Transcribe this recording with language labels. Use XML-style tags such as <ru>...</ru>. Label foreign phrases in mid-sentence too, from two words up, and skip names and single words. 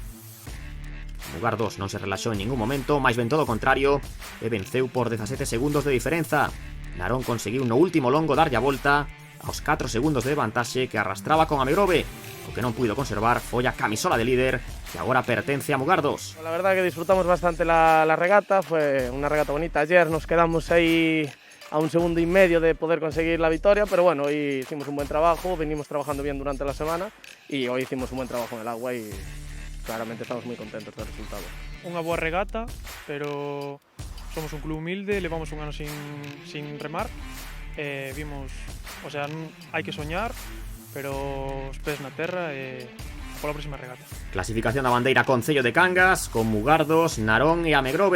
<gl>Mugardos non se relaxou en ningún momento, máis ben todo o contrario, e venceu por 17 segundos de diferenza. Narón conseguiu no último longo darlle a volta aos 4 segundos de vantaxe que arrastraba con a Megrove. O que non puido conservar foi a camisola de líder, que agora pertence a Mugardos.</gl> <es>La verdad que disfrutamos bastante la regata, fue una regata bonita. Ayer nos quedamos ahí a 1,5 segundos de poder conseguir la victoria, pero bueno, hoy hicimos un buen trabajo, venimos trabajando bien durante la semana y hoy hicimos un buen trabajo en el agua y claramente estamos muy contentos del resultado.</es> <gl>Unha boa regata, pero somos un club humilde, levamos un ano sin remar, vimos, o sea, hai que soñar, pero os pés na terra e pola próxima regata. Clasificación da bandeira Concello de Cangas, con Mugardos, Narón e a Megrove.</gl>